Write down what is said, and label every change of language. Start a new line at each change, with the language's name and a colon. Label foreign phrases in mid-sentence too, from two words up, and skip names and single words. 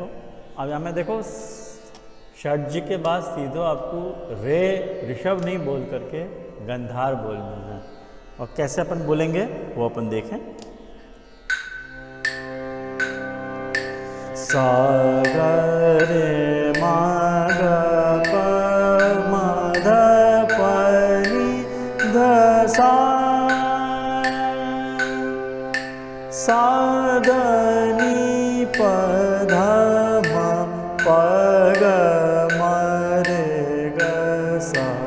Hindi: अब यहाँ में देखो षड्ज के बाद सीधो आपको रे ऋषभ नहीं बोल करके गंधार बोलना है। और कैसे अपन बोलेंगे वो अपन देखें। सा ग रे मा ग प म ध प नी ध सा सा ध नी प ध म प ग म रे ग सा